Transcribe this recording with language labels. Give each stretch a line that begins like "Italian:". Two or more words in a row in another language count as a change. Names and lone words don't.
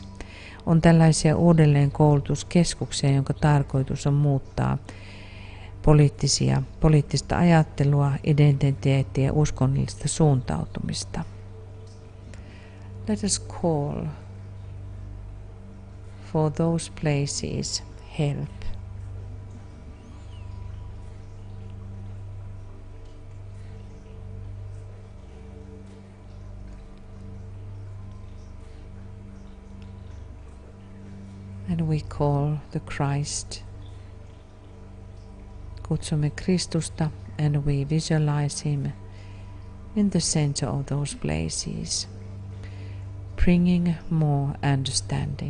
Finnish: On tällaisia uudelleenkoulutuskeskuksia, jonka tarkoitus on muuttaa poliittista ajattelua, identiteettiä ja uskonnollista suuntautumista.
English: Let us call for those places help. And we call the Christ.
Finnish: Kutsumme Kristusta
English: and we visualize him in the center of those places, bringing more understanding.